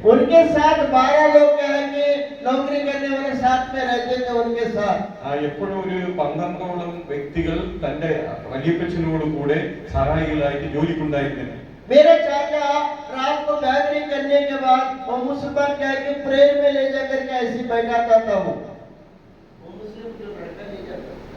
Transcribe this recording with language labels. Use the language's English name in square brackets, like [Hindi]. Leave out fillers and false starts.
[Hindi] उनके साथ 12 लोग आएंगे, नौकरी करने वाले साथ में रहते थे उनके साथ। [Malayalam] എപ്പോഴും ഒരു 12ഓളം വ്യക്തികൾ തന്റെ വലിയപ്പച്ചനോട് കൂടെ സഹായികളായിട്ട് ജോലിക്കുണ്ടായിരുന്നു. [Hindi] मेरे चाचा रात को बैटरी करने के बाद वो मुसलमान क्या कि प्रेयर में ले जाकर के ऐसे बैठाता था वो मुस्लिम जो लड़का ले जाता।